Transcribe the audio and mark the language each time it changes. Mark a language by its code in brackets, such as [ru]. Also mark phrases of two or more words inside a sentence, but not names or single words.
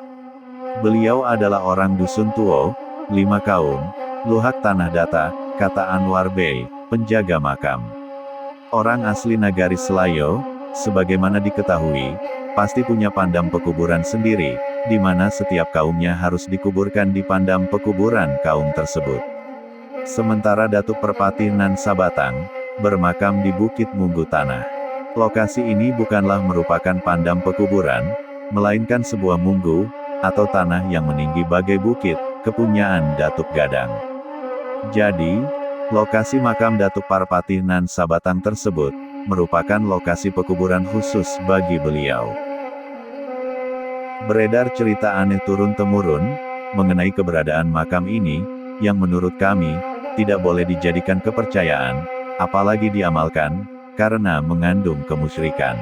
[id] Beliau adalah orang Dusun Tuo, 5 kaum, Luhak Tanah Data, kata Anwar Bey, penjaga makam. Orang asli Nagari Salayo, sebagaimana diketahui, pasti punya pandam pekuburan sendiri, di mana setiap kaumnya harus dikuburkan di pandam pekuburan kaum tersebut. Sementara Datuk Parpati Nan Sabatang bermakam di Bukit Munggu Tanah. Lokasi ini bukanlah merupakan pandam pekuburan, melainkan sebuah munggu atau tanah yang meninggi bagai bukit, kepunyaan Datuk Gadang. Jadi, lokasi makam Datuk Parpati Nan Sabatang tersebut merupakan lokasi pekuburan khusus bagi beliau. Beredar cerita aneh turun-temurun mengenai keberadaan makam ini, yang menurut kami tidak boleh dijadikan kepercayaan, apalagi diamalkan, karena mengandung kemusyrikan.